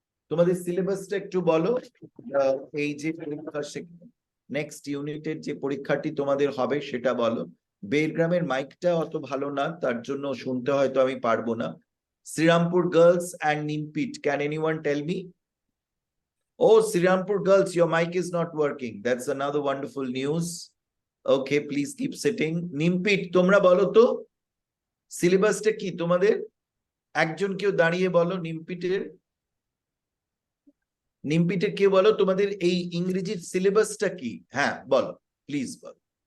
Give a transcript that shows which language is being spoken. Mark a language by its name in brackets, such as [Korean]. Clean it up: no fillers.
[Bangla] তোমাদের সিলেবাসটা একটু বলো। এই যে পরীক্ষা, নেক্সট ইউনিটের যে পরীক্ষাটি তোমাদের হবে সেটা বলো। বেরগ্রামের মাইকটা অত ভালো না, তার জন্য শুনতে হয়তো আমি পারবো না। [English] Srirampur girls and Nimpit, can anyone tell me? Oh, Srirampur girls, your mic is not working. That's another wonderful news. Okay, please keep sitting. [Bangla] Nimpit, তোমরা বলো তো সিলেবাসটা কি তোমাদের? একজন কেউ দাঁড়িয়ে বলো নিমপিটের। নিমপিটের কে বলো তোমাদের এই ইংরেজির সিলেবাসটা কি? হ্যাঁ বলো, প্লিজ বলো।